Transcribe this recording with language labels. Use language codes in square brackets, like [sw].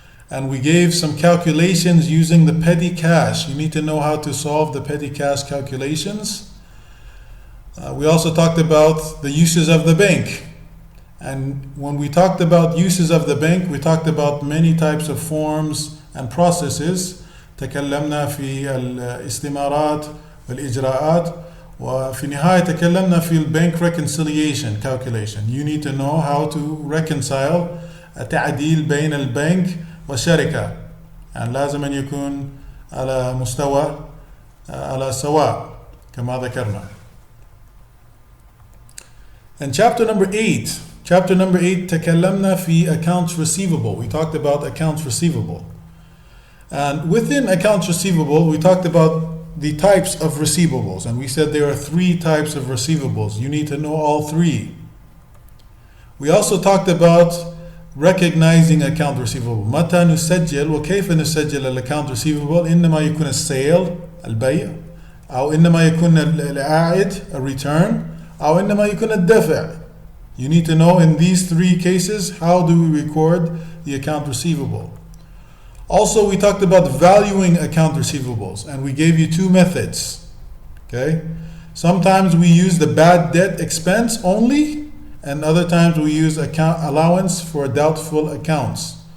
[en] And we gave some calculations using the petty cash. You need to know how to solve the petty cash calculations. We also talked about the uses of the bank. And when we talked about uses of the bank, we talked about many types of forms and processes. [ar] تكلمنا في الاستمارات والإجراءات وفي النهاية تكلمنا في [en] bank reconciliation calculation. You need to know how to reconcile [ar] تعديل بين البنك والشركة. يعني لازم أن يكون على مستوى على سواء كما ذكرنا. [en] And chapter number 8 [ar] تكلمنا في [en] accounts receivable. We talked about accounts receivable. And within accounts receivable, we talked about the types of receivables. And we said there are 3 types of receivables. You need to know all 3. We also talked about recognizing account receivable. [ar] متى نسجل وكيف نسجل الأكاونت receivable؟ إنما يكون السيل البيع أو إنما يكون العائد [en] a return [ar] أو إنما يكون الدفع. [en] You need to know in these 3 cases how do we record the account receivable. Also we talked about valuing account receivables and we gave you 2 methods. Okay? Sometimes we use the bad debt expense only, and other times we use account allowance for doubtful accounts.